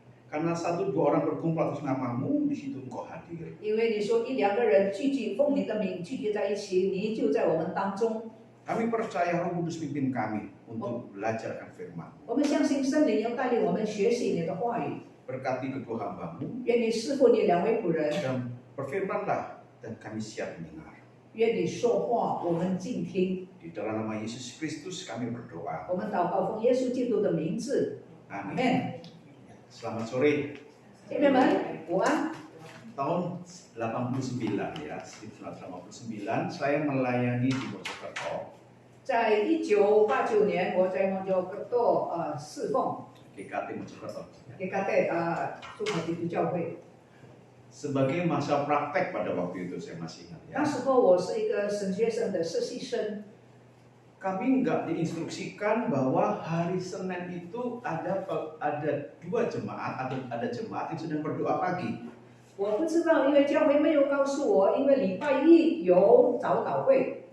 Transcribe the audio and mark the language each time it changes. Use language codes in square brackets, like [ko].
[id] Karena 1-2 orang berkumpul atas namamu, di situ engkau hadir. [zh] 因为你说1-2个人聚集，奉你的名聚集在一起，你就在我们当中。 [id] Kami percaya Roh Kudus pimpin kami untuk belajar akan firman. [zh] 我们相信圣灵要带领我们学习你的话语。 [id] Berkati kedua hambamu [zh] 愿你赐福你2位仆人， [id] dan berfirmanlah dan kami siap mendengar. [zh] 愿你说话，我们静听。 [id] Di dalam nama Yesus Kristus kami berdoa. [zh] 我们祷告，奉耶稣基督的名字，阿 [id] Amin. [zh] 门。 [id] Selamat sore. [zh] 姐妹们，午安。 [id] Tahun 89 ya, 1989 saya melayani di Mojokerto. [zh] 在1989年，我在蒙州格多侍奉 [id] GKT Mojokerto. [zh] GKT 中华基督教会。 [id] Sebagai masa praktek pada waktu itu saya masih ingat ya. [zh] 那时候我是一个神学生的实习生， [id] Kami nggak diinstruksikan bahwa hari Senin itu ada 2 jemaat, ada jemaat yang sedang berdoa pagi. [zh] 我不知道，因为教会没有告诉我，因为礼拜一有早祷会。